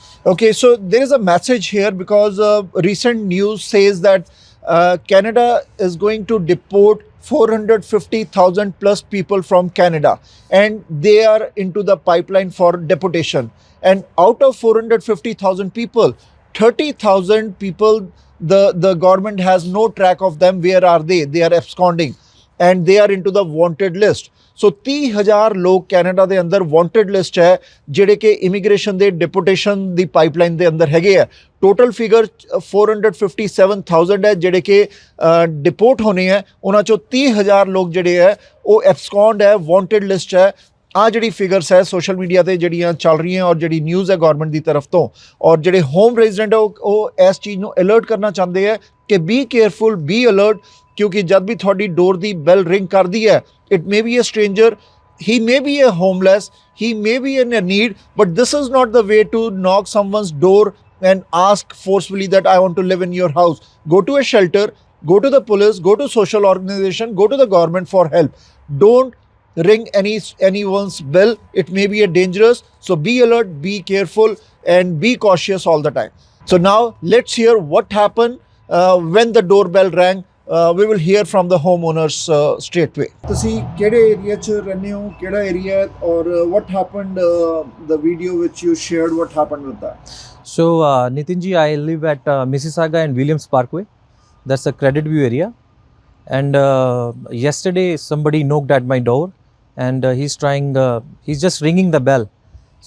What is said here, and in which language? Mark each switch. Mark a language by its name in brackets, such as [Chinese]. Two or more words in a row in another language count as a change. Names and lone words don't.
[English] Okay, so there is a message here because recent news says that Canada is going to deport 450,000 plus people from Canada, and they are into the pipeline for deportation. And out of 450,000 people, 30,000 people, the government has no track of them. Where are they? They are absconding and they are into the wanted list. [Punjabi] So 30,000 लोग कनाडा ਦੇ ਅੰਦਰ [English] wanted list [Punjabi] ਹੈ ਜਿਹੜੇ ਕਿ ਇਮੀਗ੍ਰੇਸ਼ਨ ਦੇ ਡਿਪੋਰਟੇਸ਼ਨ ਦੀ ਪਾਈਪਲਾਈਨ ਦੇ ਅੰਦਰ ਹੈਗੇ ਆ. [English] total figure [Punjabi] 457,000 ਹੈ ਜਿਹੜੇ ਕਿ ਡਿਪੋਰਟ ਹੋਣੇ ਆ. ਉਹਨਾਂ ਚੋਂ 30,000 ਲੋਕ ਜਿਹੜੇ ਹੈ ਉਹ ਐਬਸਕੌਂਡ ਹੈ, [English] wanted list [Punjabi] ਹੈ. ਆ ਜਿਹੜੀ ਫਿਗਰਸ ਹੈ [English] social media [Punjabi] ਤੇ ਜਿਹੜੀਆਂ ਚੱਲ ਰਹੀਆਂ ਔਰ ਜਿਹੜੀ ਨਿਊਜ਼ ਹੈ ਗਵਰਨਮੈਂਟ ਦੀ ਤਰਫ ਤੋਂ, ਔਰ ਜਿਹੜੇ [English] home resident [Punjabi] ਉਹ ਇਸ ਚੀਜ਼ ਨੂੰ ਅਲਰਟ ਕਰਨਾ ਚਾਹੁੰਦੇ ਹੈ ਕਿ [English] be careful, be alert, [Punjabi] ਕਿਉਂਕਿ ਜਦ ਵੀ ਤੁਹਾਡੀ ਡੋਰ ਦੀ [English] bell ring [Punjabi] ਕਰਦੀ ਹੈ, [English] it may be a stranger, he may be a homeless, he may be in a need, but this is not the way to knock someone's door and ask forcefully that I want to live in your house. Go to a shelter, go to the police, go to social organization, go to the government for help. Don't ring anyone's bell. It may be a dangerous. So be alert, be careful and be cautious all the time. So now let's hear what happened when the doorbell rang. We will hear from the homeowners straight away. [Punjabi] ਤੁਸੀਂ ਕਿਹੜੇ ਏਰੀਆ 'ਚ ਰਹਿੰਦੇ ਹੋ, ਕਿਹੜਾ ਏਰੀਆ, ਔਰ [English] what happened, the video which you shared, what happened with that? So Nitin ji, I live at Mississauga and Williams Parkway. That's a Credit View area. And yesterday somebody knocked at my door and he's just ringing the bell.